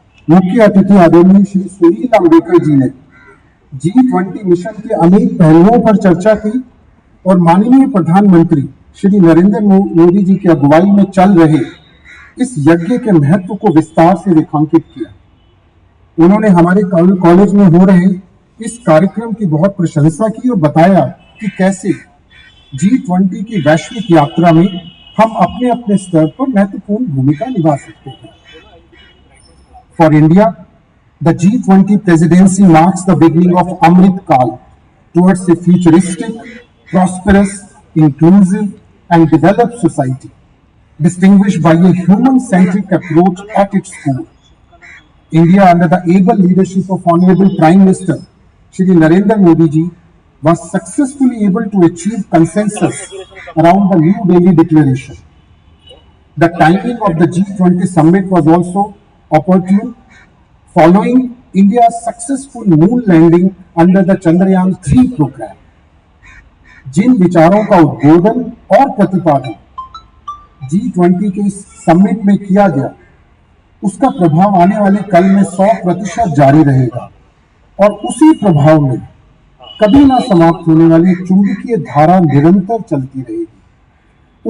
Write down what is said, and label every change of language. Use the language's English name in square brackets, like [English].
[Hindi] मुख्य अतिथि आदरणीय श्री सुनील अम्बेकर जी ने G20 मिशन के अनेक पहलुओं पर चर्चा की और माननीय प्रधानमंत्री श्री नरेंद्र मोदी जी की अगुवाई में चल रहे इस यज्ञ के महत्व को विस्तार से रेखांकित किया। उन्होंने हमारे कॉलेज में हो रहे इस कार्यक्रम की बहुत प्रशंसा की और बताया कि कैसे G20 की वैश्विक यात्रा में हम अपने अपने स्तर पर महत्वपूर्ण भूमिका निभा सकते हैं। [English] For India, the G20 presidency marks the beginning of Amrit Kal towards a futuristic, prosperous, inclusive and developed society, distinguished by a human-centric approach at its core. India, under the able leadership of Honorable Prime Minister Shri Narendra Modi ji, was successfully able to achieve consensus around the New Delhi Declaration. The timing of the G20 summit was also opportune, following India's successful moon landing under the Chandrayaan-3 program. [Hindi] जिन विचारों का उद्बोधन और प्रतिपादन G20 के इस summit में किया गया, उसका प्रभाव आने वाले कल में 100% जारी रहेगा और उसी प्रभाव में कभी ना समाप्त होने वाली चुंबकीय धारा निरंतर चलती रहेगी।